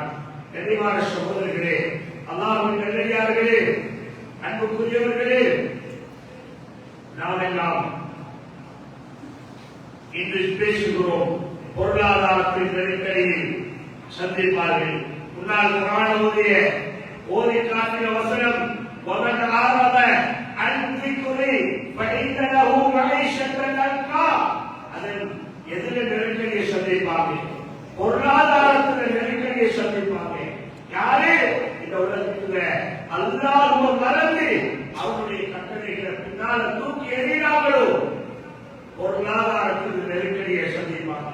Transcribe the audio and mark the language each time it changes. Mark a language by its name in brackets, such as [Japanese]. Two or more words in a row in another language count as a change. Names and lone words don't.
[Tamil] கனிவான சகோதரர்களே, அல்லாஹ்வின் நல்லடியார்களே, அன்புக்குரியவர்களே, நாமெல்லாம் இன்று பேசுகிறோம். பொருளாதாரத்தின் நெருக்கடியில் சந்திப்பார்கள். முன்னால் குர்ஆன் ஓதி காட்டிய வசனம் [Arabic] وَمَنْ أَعْرَضَ عَنْ ذِكْرِي فَإِنَّ لَهُ مَعِيشَةً ضَنكًا. [Tamil] அதில் எதில் நெருக்கடியை சந்திப்பாங்க? பொருளாதாரத்தில் நெருக்கடியை சந்திப்பாங்க. யாரு? இந்த உலகத்தில் அல்லாஹ்வை மறந்து அவருடைய கட்டளைகளை பின்னால தூக்கி எறிகிறார்களோ பொருளாதாரத்தில் நெருக்கடியை சந்திப்பாங்க.